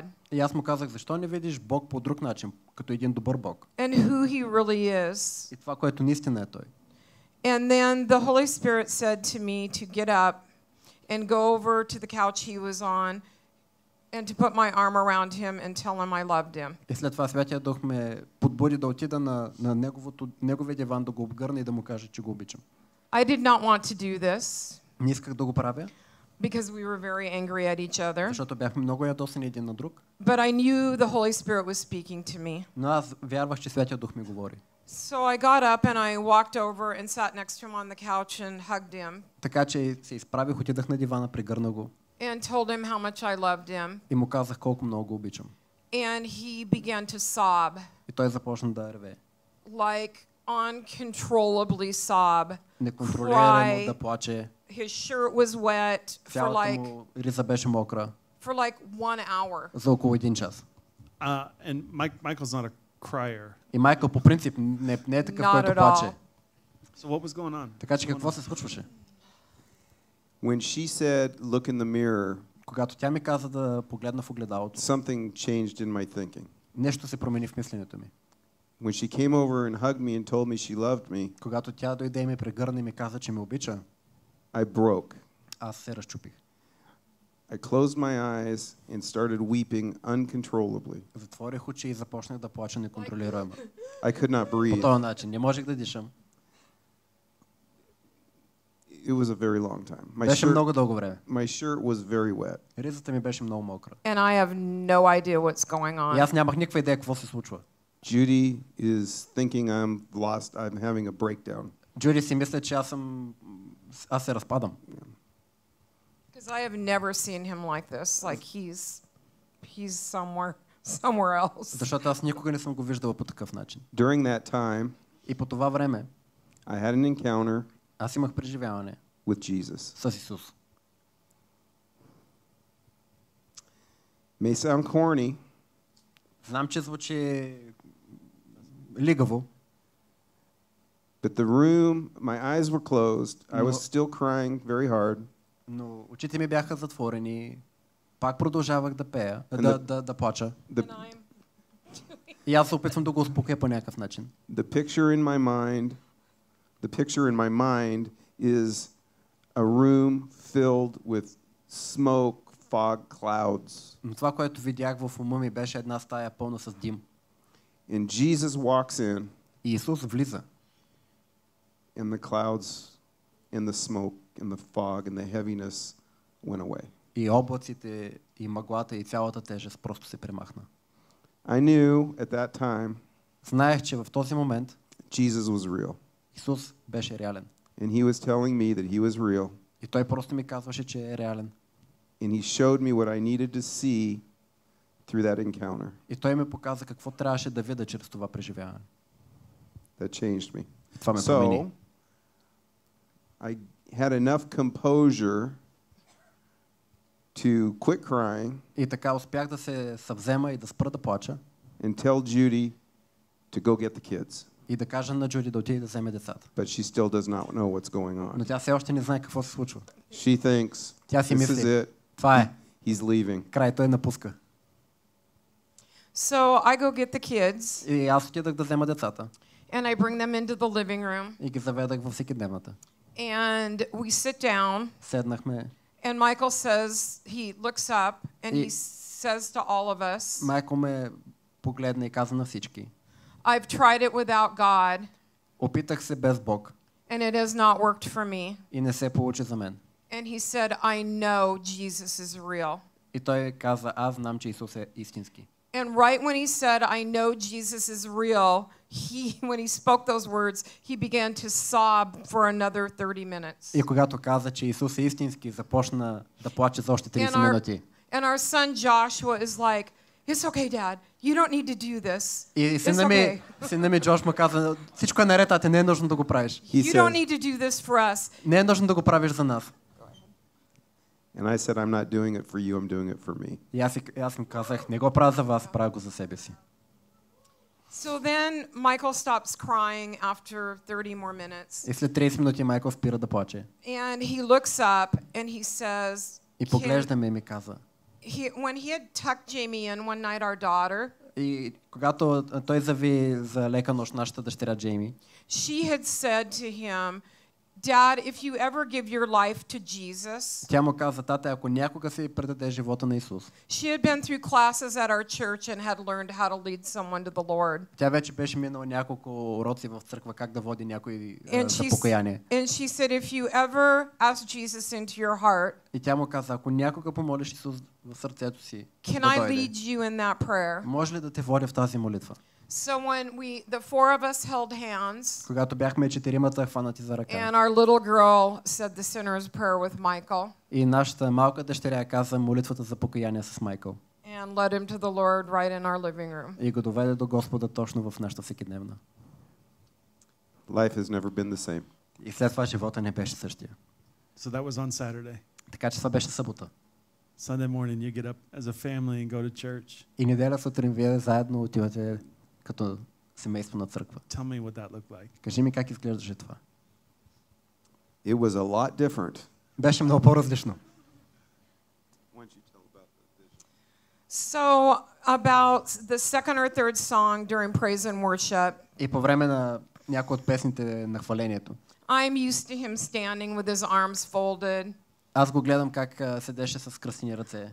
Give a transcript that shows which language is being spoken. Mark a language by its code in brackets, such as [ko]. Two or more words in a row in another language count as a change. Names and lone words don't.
[bg] И аз му казах, защо не видиш Бог по друг начин, като един добър Бог? [en] And who he really is. [bg] И това, което наистина е Той. [en] And then the Holy Spirit said to me to get up and go over to the couch he was on and to put my arm around him and tell him I loved him. [bg] И след това Святия Дух ме подбуди да отида на неговия диван, да го обгърна и да му кажа, че го обичам. [en] I did not want to do this [bg] Не исках да го правя, [en] because we were very angry at each other, [bg] защото бяхме много ядосани един на друг. [en] but I knew the Holy Spirit was speaking to me. [bg] Но аз вярвах, че Святия Дух ми говори. [en] So I got up and I walked over and sat next to him on the couch and hugged him [bg] Така че се изправих, отидах на дивана, прегърна го [en] and told him how much I loved him. [bg] и му казах колко много го обичам. [en] And he began to sob, [bg] И той започна да реве. [en] like uncontrollably sob. [bg] Неконтролирано да плаче. [en] His shirt was wet for [bg] Цялата [en] like [bg] му риза беше мокра [en] for like 1 hour. [bg] за около 1 час. [en] And Michael's not a crier. [bg] И Майкъл по принцип не е такъв, [en] Not [bg] който [en] at [bg] плаче. [en] all. So what was going on? [bg] Така че какво се случваше? [en] When she said, look in the mirror, [bg] Когато тя ми каза да погледна в огледалото, [en] something changed in my thinking. [bg] нещо се промени в мисленето ми. [en] When she came over and hugged me and told me she loved me, [bg] Когато тя дойде и ме прегърна и ми каза, че ме обича, [en] I broke. [bg] аз се разчупих. [en] I closed my eyes and started weeping uncontrollably. [bg] Затворих очи и започнах да плача неконтролируемо. [en] I could not [bg] По [en] breathe. [bg] този начин не можех да дишам. [en] It was a very long time. [bg] Беше много дълго време. [en] My shirt was very wet. [bg] Ризата ми беше много мокра. [en] And I have no idea what's going [bg] И [en] on. [bg] аз нямах никаква идея какво се случва. [en] Judy is thinking I'm lost. I'm having a breakdown. [bg] Джуди си мисля, че аз се разпадам. [en] Because I have never seen him like this. Like he's somewhere else. [bg] Защото аз никога не съм го виждала по такъв начин. [en] During that time, [bg] И по това време [en] I had an encounter [bg] аз имах преживяване [en] with Jesus. [bg] с Исус. [en] May sound corny, [bg] Знам, че звучи лигаво, [en] but the room, my eyes were closed. I was still crying very hard. [bg] но очите ми бяха затворени. Пак продължавах да пея, да плача. [en] The, And I'm [bg] И аз се опитвам да го успокоя по някакъв начин. [en] the picture in my mind is a room filled with smoke, fog, clouds. [bg] Но това, което видях в ума ми, беше една стая пълна с дим. [en] And Jesus walks in, [bg] И Исус влиза. [en] and the clouds, and the smoke, and the fog, and the heaviness went away. [bg] И облаците, и мъглата, и цялата тежест просто се премахна. [en] I knew at that time [bg] Знаех, че в този момент [en] Jesus was real. [bg] Исус беше реален. [en] And he was telling me that he was real. [bg] И той просто ми казваше, че е реален. [en] And he showed me what I needed to see through that encounter. [bg] И той ми показа какво трябваше да видя чрез това преживяване. [en] That changed me. [bg] Това ме промени. [en] So, I had enough composure to quit crying [bg] И така успях да се съвзема и да спра да плача [en] and tell Judy to go get the kids. [bg] и да кажа на Джуди да отиде да вземе децата. [en] But she still does not know what's going [bg] Но [en] on. [bg] тя все още не знае какво се случва. [en] She thinks, [bg] Тя си [en] this is [bg] мисли, [en] it. [bg] това е, [en] He's leaving. [bg] край, той напуска. [en] so I go get the kids [bg] И аз отидах да взема децата [en] and I bring them into the living room [bg] и ги заведах във всекидневната. [en] and we sit down [bg] Седнахме. [en] and Michael says he looks up and he [bg] И- [en] says to all of us, [bg] Майко ме погледна и каза на всички. [en] I've tried it without God [bg] Опитах се без Бог [en] and it has not worked for me. [bg] и не се получи за мен. [en] And he said, I know Jesus is real. [bg] И той каза, аз знам, че Исус е истински. [en] And right when he said, I know Jesus is real, when he spoke those words, he began to sob for another 30 minutes. [bg] И когато каза, че Исус е истински, започна да плаче за още 30 [en] And [bg] минути. [en] our son Joshua is like, it's okay, Dad. You don't need to do this. [bg] И [en] It's [bg] сина ми Джош му каза, всичко е наред, а те не е нужно да го правиш. [en] He You don't said, need to do this for us. [bg] Не е нужно да го правиш за нас. [en] and I said, I'm not doing it for you, I'm doing it for me. [bg] И аз им казах, не го правя за вас, правя го за себе си. [en] So then Michael stops crying after 30 more minutes. [bg] И след 30 минути Майкъл спира да плаче. [en] And he looks up and he says, [bg] И поглежда ме и ми каза. [en] when he had tucked Jamie in one night, our daughter, [bg] И когато той зави за лека нощ нашата дъщеря Джейми, [en] she had said to him, Dad, if you ever give your life to Jesus, [bg] Тя му каза: тата, ако някога си предаде живота на Исус. [en] she had been through classes at our church and had learned how to lead someone to the Lord. [bg] Тя вече беше минала няколко уроци в църква как да води някой [en] And [bg] за покаяние. [en] she said, if you ever ask Jesus into your heart, [bg] И тя му каза: ако някога помолиш Исус в сърцето си, [en] can [bg] да [en] I [bg] дойде, [en] lead you in that prayer? [bg] може ли да те водя в тази молитва? [en] So when the four of us held hands, [bg] Когато бяхме четиримата хванати за ръка [en] and our little girl said the sinner's prayer with Michael, [bg] и нашата малка дъщеря каза молитвата за покаяние с Майкъл [en] and led him to the Lord right in our living room. [bg] и го доведе до Господа точно в нашата всекидневна. [en] Life has never been the same. [bg] И след това живота не беше същия. [en] So that was on Saturday. [bg] Така че това беше събота. [en] Sunday morning, you get up as a family and go to church. [bg] И неделя сутрин вие заедно отивате като семейство на църква. [en] Tell me what that looked like. [bg] Кажи ми как изглеждаше това. [en] It was a lot different. [bg] Беше много по-различно. [en] So about the second or third song during praise and worship, [bg] И по време на някои от песните на хвалението, [en] I'm used to him standing with his arms folded, [bg] аз го гледам как седеше с кръстени ръце.